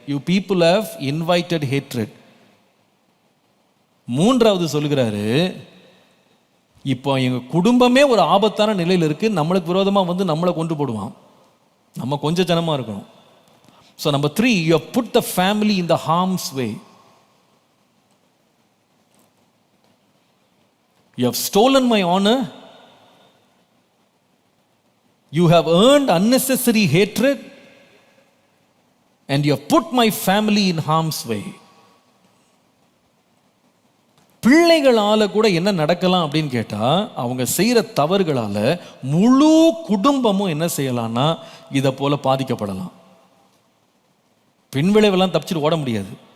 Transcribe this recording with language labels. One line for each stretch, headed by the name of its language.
English: You people have invited hatred.
Tamil: 3வது சொல்லுகிறாரு, இப்போ எங்கள் குடும்பமே ஒரு ஆபத்தான நிலையில் இருக்குது, நம்மளுக்கு விரோதமாக வந்து நம்மளை கொண்டு போடுவான், நம்ம கொஞ்சம் ஜனமாக இருக்கணும்.
English: So number 3, you have put the family in the harm's way. You have stolen my honor. You have earned unnecessary hatred. And you have put my family in harm's way.
Tamil: பிள்ளைகளால கூட என்ன நடக்கலாம் அப்படின்னு கேட்டா, அவங்க செய்யற தவறுகளால முழு குடும்பமும் என்ன செய்யலாம்னா இதை போல பாதிக்கப்படலாம். பின்விளைவெல்லாம் தப்பிச்சுட்டு ஓட முடியாது.